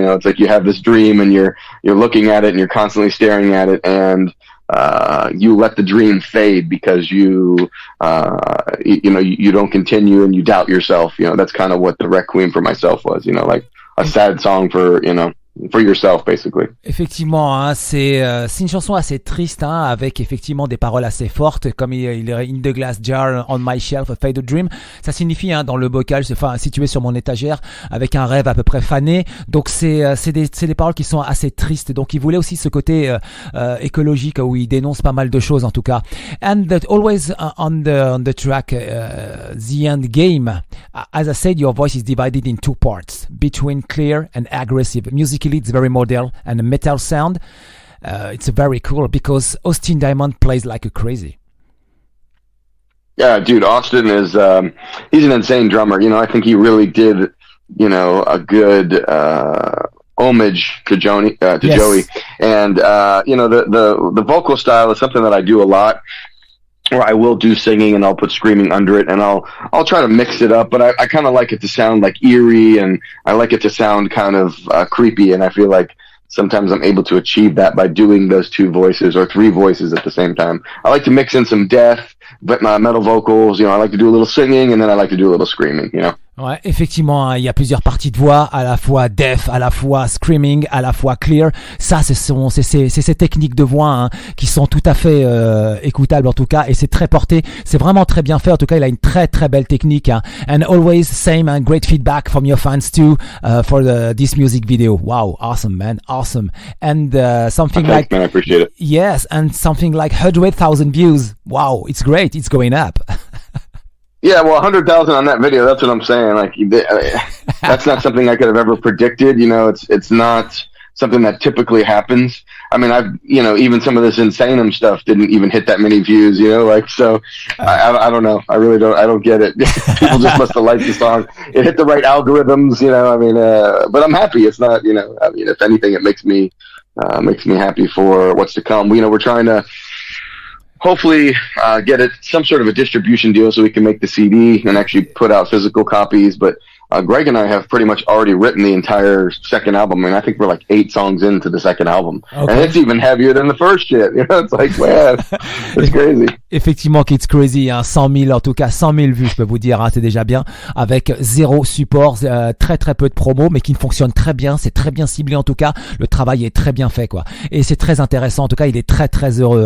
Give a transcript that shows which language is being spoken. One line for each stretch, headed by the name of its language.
English: It's like you have this dream and you're looking at it and you're constantly staring at it, and you let the dream fade because you don't continue and you doubt yourself. That's kind of what the Requiem for Myself was, like a sad song for yourself, basically.
French: Effectivement, c'est une chanson assez triste, avec effectivement des paroles assez fortes, comme il est
English: In the Glass Jar on My Shelf, A Faded Dream.
French: Ça signifie dans le bocal, situé sur mon étagère, avec un rêve à peu près fané. Donc c'est des paroles qui sont assez tristes. Donc il voulait aussi ce côté écologique où il dénonce pas mal de choses en tout cas.
English: And that always on the track, The End Game. As I said, your voice is divided in two parts, between clear and aggressive. Musically, it's very modern and a metal sound. It's very cool because Austin Diamond plays like a crazy. Yeah, dude, Austin is he's an insane drummer. I think he really did, a good homage to Joey. And the vocal style is something that I do a lot. Or I will do singing and I'll put screaming under it, and I'll try to mix it up, but I kind of like it to sound like eerie, and I like it to sound kind of creepy, and I feel like sometimes I'm able to achieve that by doing those two voices or three voices at the same time. I like to mix in some death, but my metal vocals, I like to do a little singing, and then I like to do a little screaming,
French: Ouais, effectivement, il y a plusieurs parties de voix, à la fois deaf, à la fois screaming, à la fois clear. Ça, c'est ces techniques de voix qui sont tout à fait écoutables en tout cas, et c'est très porté. C'est vraiment très bien fait. En tout cas, il a une très très belle technique.
English: And always same and great feedback from your fans too for this music video. Wow, awesome, man, awesome. And something like, man, I appreciate it. Yes, and something like 100,000 views. Wow, it's great. It's going up. Yeah, well, 100,000 on that video, that's what I'm saying. Like, that's not something I could have ever predicted. It's not something that typically happens. I mean, even some of this Insanum stuff didn't even hit that many views, so I don't know. I really don't. I don't get it. People just must have liked the song. It hit the right algorithms, but I'm happy. It's not, if anything, it makes me happy for what's to come. We're trying to hopefully get some sort of a distribution deal so we can make the CD and actually put out physical copies. But Greg and I have pretty much already written the entire second album. I mean, I think we're like 8 songs into the second album. Okay. And it's even heavier than the first shit. You know, it's like, man, it's crazy.
French: Effectivement,
English: It's Crazy,
French: hein, 100 000, en tout cas 100 000 vues, je peux vous dire, hein, c'est déjà bien, avec 0 support, très très peu de promo, mais qui ne fonctionne très bien, c'est très bien ciblé en tout cas, le travail est très bien fait, quoi. Et c'est très intéressant, en tout cas, il est très très heureux.